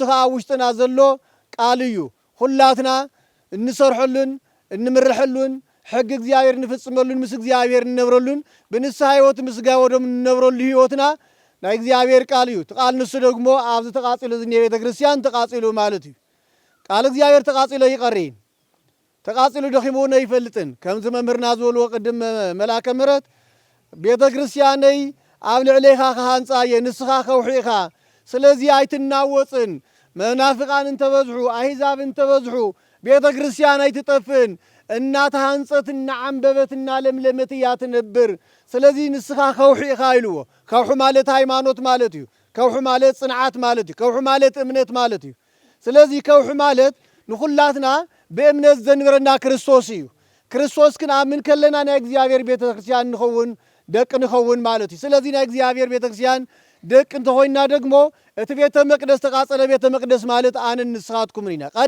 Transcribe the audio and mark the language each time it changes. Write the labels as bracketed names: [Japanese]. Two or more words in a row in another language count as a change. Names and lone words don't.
[Tigrinya] ከዓ ውሽጥና ዘሎ ቃል እዩ ሁላትና እንሰርሐሉን እንምርሐሉን ሕግ እግዚአብሔር እንፍጽመሉን ምስ እግዚአብሔር እንነብረሉን ብንስሐ ህይወት ምስጋወዶም እንነብረሉ ህይወትና ናይ እግዚአብሔር ቃል እዩ ቃል ንሱ ደግሞ ኣብዚ ተቃጺሉ ዝኔ ቤተክርስቲያን ተቃጺሉ ማለት እዩ ቃል እግዚአብሔር ተቃጺሉ ይቀሪን ተቃጺሉ ደኺሙን አይፈልጥን ከምዚ መምህርና ዝበልዎ ቅድም መላከ ምሕረት ቤተክርስቲያነይ ኣብ ልዕሌኻ ከሃንጻ የንስኻ ከውሒኻ ስለዚህ ኣይትናወጽን መናፍቃን እንተበዝሑ አሕዛብ እንተበዝሑ ቤተክርስቲያን ኣይትጠፍን እናተሃንጸት እናዓንበበት እናለምለመት እያ ትነብር ስለዚህ ንስኻ ከውሒኻ ኢልዎ ከውሑ ማለት ሃይማኖት ማለት እዩ ከውሑ ማለት ጽንዓት ማለት እዩ ከውሑ ማለት እምነት ማለት እዩ ስለዚህ ከውሑ ማለት ንኹላትና በእምነት ዘንብረና ክርስቶስ እዩ ክርስቶስ ክንኣምን ከለና ናይ እግዚአብሔር ቤተክርስቲያን ንኸውን ደቅ ንኸውን ማለት እዩ ስለዚህ ናይ እግዚአብሔር ቤተክርስቲያን ደቅ እንተኾይና ደግሞ እቲ ቤተ መቅደስ ተቃጸለ ቤተ መቅደስ ማለት ኣነ ንስኻትኩም ኢና